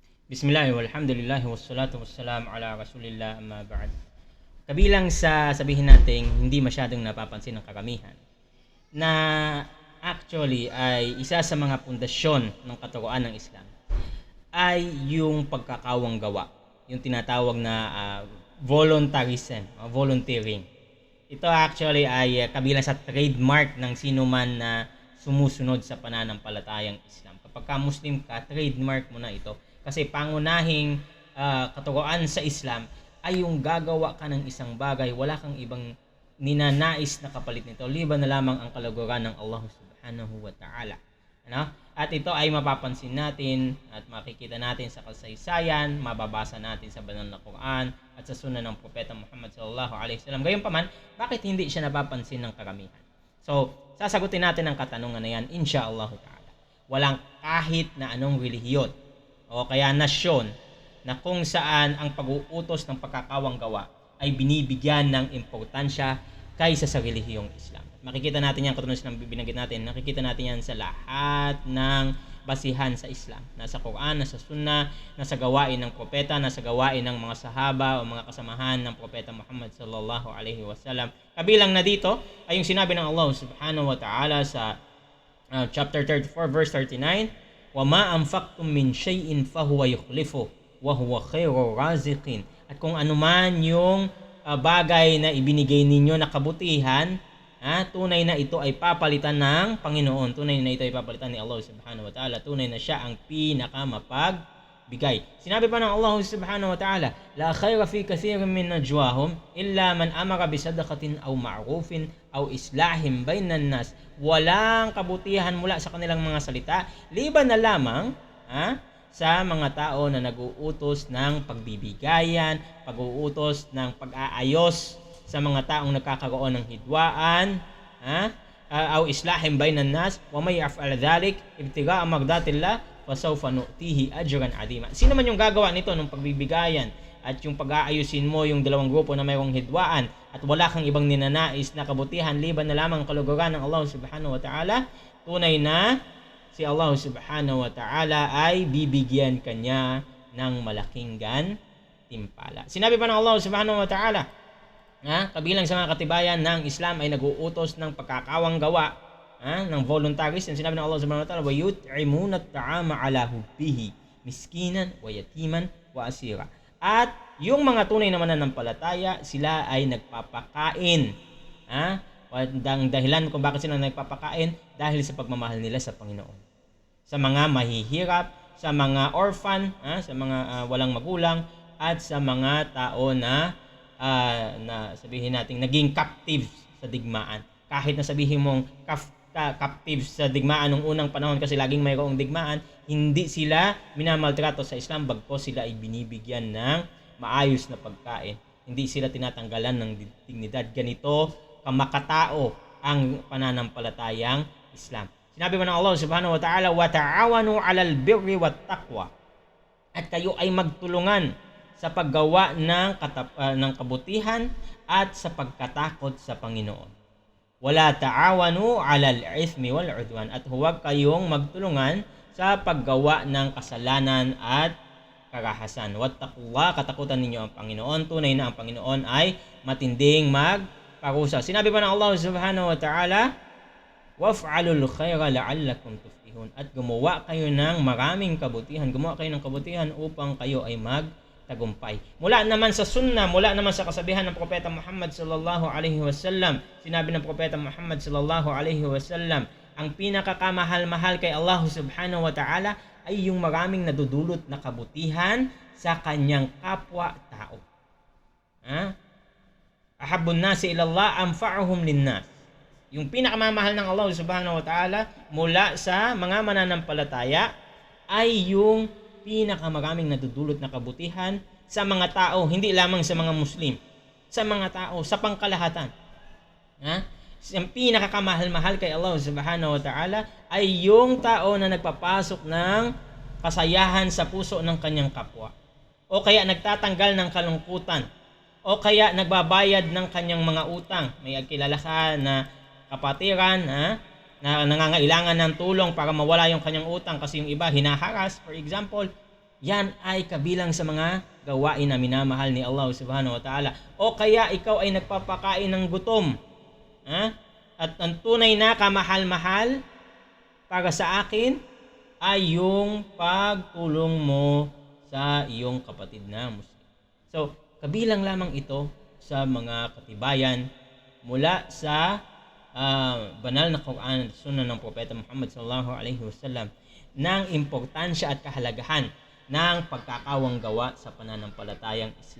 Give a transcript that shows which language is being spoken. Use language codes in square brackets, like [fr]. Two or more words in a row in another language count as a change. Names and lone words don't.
[ar] بسم الله، والحمد لله، والصلاة والسلام على رسول الله، أما بعد. [tl] Kabilang sa sabihin nating hindi masyadong napapansin ng karamihan na actually ay isa sa mga pundasyon ng katuruan ng Islam ay yung pagkakawang gawa, yung tinatawag na [en] voluntarism, volunteering. [tl] Ito actually ay kabilang sa trademark ng sino man na sumusunod sa pananampalatayang Islam. Kapag ka Muslim ka, trademark mo na ito. Kasi pangunahing katuruan sa Islam ay yung gagawa ka ng isang bagay, wala kang ibang ninanais na kapalit nito, liban na lamang ang kalaguran ng [ar] الله سبحانه وتعالى. [tl] Ano? At ito ay mapapansin natin at makikita natin sa kasaysayan, mababasa natin sa banal na Quran at sa sunan ng Propeta Muhammad [ar] صلى الله عليه وسلم. [tl] Gayunpaman, bakit hindi siya napapansin ng karamihan? So, sasagutin natin ang katanungan na yan, [ar] إن شاء الله تعالى. [tl] Walang kahit na anong relihiyon o kaya nasyon na kung saan ang pag-uutos ng pagkakawang gawa ay binibigyan ng importansya kaysa sa relihiyong Islam. Makikita natin yan, katulad ng binanggit natin, nakikita natin yan sa lahat ng basihan sa Islam. Nasa Quran, nasa Sunnah, nasa gawain ng propeta, nasa gawain ng mga sahaba o mga kasamahan ng Propeta Muhammad [ar] صلى الله عليه وسلم. [tl] Kabilang na dito ay yung sinabi ng [ar] الله سبحانه وتعالى [tl] sa [en] chapter 34 verse 39, [ar] وَمَا أَنْفَقْتُم مِّن شَيْءٍ فَهُوَ يُخْلِفُهُ وَهُوَ خَيْرُ الرَّازِقِينَ. [tl] At kung anuman yung bagay na ibinigay ninyo na kabutihan, tunay na ito ay papalitan ng Panginoon. Tunay na ito ay papalitan ni [ar] الله سبحانه وتعالى. [tl] Tunay na siya ang pinakamapagbigay. Sinabi pa ng [ar] الله سبحانه وتعالى، لا خير في كثير من نجواهم إلا من أمر بصدقة أو معروف أو إصلاح بين الناس. [tl] Walang kabutihan mula sa kanilang mga salita, liban na lamang sa mga tao na nag-uutos ng pagbibigayan, pag-uutos ng pag-aayos sa mga taong nagkakaroon ng hidwaan, [ar] أو إصلاح بين الناس، ومن يفعل ذلك ابتغاء مرضات الله فسوف نؤتيه أجرا عظيما. [tl] Sino man yung gagawa nito ng pagbibigayan at yung pag-aayusin mo yung dalawang grupo na mayroong hidwaan at wala kang ibang ninanais na kabutihan liban na lamang kaluguran ng [ar] الله سبحانه وتعالى, [tl] tunay na si [ar] الله سبحانه وتعالى [tl] ay bibigyan kanya ng malaking gantimpala. Sinabi pa ng [ar] الله سبحانه وتعالى, [tl] kabilang sa mga katibayan ng Islam ay nag-uutos ng pagkakawang gawa, ng voluntarism. Sinabi ng [ar] الله سبحانه وتعالى, وَيُطْعِمُونَ الطَّعَامَ عَلَى حُبِّهِ مِسْكِينًا وَيَتِيمًا وَأَسِيرًا. [tl] At yung mga tunay na mananampalataya, sila ay nagpapakain. Ang dahilan kung bakit sila nagpapakain, dahil sa pagmamahal nila sa Panginoon. Sa mga mahihirap, sa mga orphan, sa mga walang magulang, at sa mga tao na sabihin natin naging captive sa digmaan. Kahit na sabihin mong captive sa digmaan nung unang panahon kasi laging mayroong digmaan, hindi sila minamaltrato sa Islam, bagkos sila ay binibigyan ng maayos na pagkain. Hindi sila tinatanggalan ng dignidad. Ganito kamakatao ang pananampalatayang Islam. Sinabi mo ng [ar] الله سبحانه وتعالى, وَتَعَوَنُوا عَلَى الْبِرِّ وَالتَّقْوَى. [tl] At kayo ay magtulungan sa paggawa ng kabutihan at sa pagkatakot sa Panginoon. [ar] ولا تعاونوا على الإثم والعدوان. [tl] At huwag kayong magtulungan sa paggawa ng kasalanan at karahasan. Wattaqullah, katakutan ninyo ang Panginoon. Tunay na ang Panginoon ay matinding magparusa. Sinabi pa ng [ar] الله سبحانه وتعالى، وافعلوا الخير لعلكم تفلحون. [tl] At gumawa kayo ng maraming kabutihan. Gumawa kayo ng kabutihan upang kayo ay tagumpay. Mula naman sa sunnah, mula naman sa kasabihan ng Propeta Muhammad [ar] صلى الله عليه وسلم, [tl] sinabi ng Propeta Muhammad [ar] صلى الله عليه وسلم, [tl] ang pinakakamahal-mahal kay [ar] الله سبحانه وتعالى [tl] ay yung maraming nadudulot na kabutihan sa kanyang kapwa-tao. [ar] أحب الناس إلى الله أنفعهم للناس. [tl] Yung pinakamamahal ng [ar] الله سبحانه وتعالى [tl] mula sa mga mananampalataya ay yung pinakamaraming nadudulot na kabutihan sa mga tao, hindi lamang sa mga Muslim, sa mga tao, sa pangkalahatan. Ang pinakakamahal-mahal kay [ar] الله سبحانه وتعالى [tl] ay yung tao na nagpapasok ng kasayahan sa puso ng kanyang kapwa, o kaya nagtatanggal ng kalungkutan, o kaya nagbabayad ng kanyang mga utang. May kilala ka na kapatiran na nangangailangan ng tulong para mawala yung kanyang utang kasi yung iba hinaharas, [en] for example, [tl] yan ay kabilang sa mga gawain na minamahal ni [ar] الله سبحانه وتعالى. [tl] O kaya ikaw ay nagpapakain ng gutom. At ang tunay na kamahal-mahal para sa akin ay yung pagtulong mo sa iyong kapatid na Muslim. So, kabilang lamang ito sa mga katibayan mula sa banal na Quran at Sunnah ng Propeta Muhammad [ar] صلى الله عليه وسلم [tl] ng importansya at kahalagahan ng pagkakawang gawa sa pananampalatayang Islam.